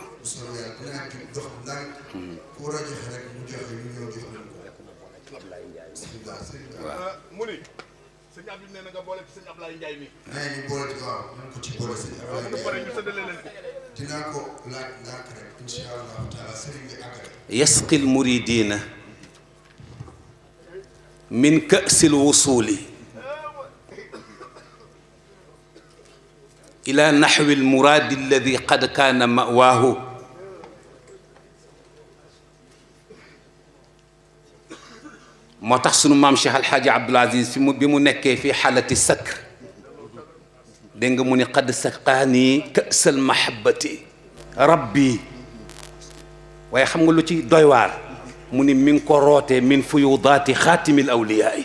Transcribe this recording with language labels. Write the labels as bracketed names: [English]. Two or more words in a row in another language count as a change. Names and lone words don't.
[Wolof] bu soobee yàlla dinaa jóg dox ndànk. ku war a joxe rek mu joxe ñu ñëw jox leen ko. waaw. mu ni sëñ Abdou nee na nga boole ci sëñ Ablaye Ndiaye mi. nee ñu boole ci waaw ñu ko ci boole sëñ Ablaye Ndiaye. pare ñu séddale leen ko. dinaa ko laaj ndànk rek [Arabic] إن شاء الله تعالى [Wolof] sëriñ bi àggale. [Arabic] يسقي المريدين من كأس الوصول إلى نحو المراد الذي قد كان مأواه moo [Wolof] tax sunu maam Cheikh Alxaaji Abdul Aziz fi mu bi mu nekkee [Arabic] في حالة سكر [Wolof] dégg nga mu ni [Arabic] قد سقاني كأس محبة ربي [Wolof] waaye xam nga lu ci doy waar mu ni mi ngi ko rootee [Arabic] من فيوضات خاتم الأولياء [Wolof] yi